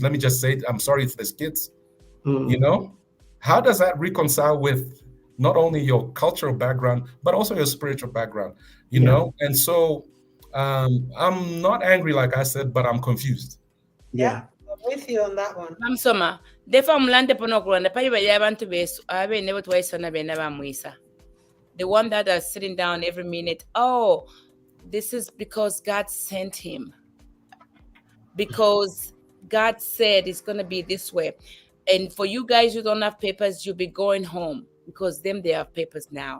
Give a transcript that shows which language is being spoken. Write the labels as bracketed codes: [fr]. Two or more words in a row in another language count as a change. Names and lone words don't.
[en] Let me just say, I'm sorry if there's kids. You know, how does that reconcile with not only your cultural background but also your spiritual background? You know, and so I'm not angry, like I said, but I'm confused. Yeah. I'm with you on that one. [bem] Mamsoma. Defa mlande pono kulanda pali bali abantu besu abe nebo twaisana be nabamwisa. [en] The one that are sitting down every minute. Oh, this is because God sent him. Because God said it's gonna be this way. And for you guys who don't have papers, you'll be going home because them they have papers now.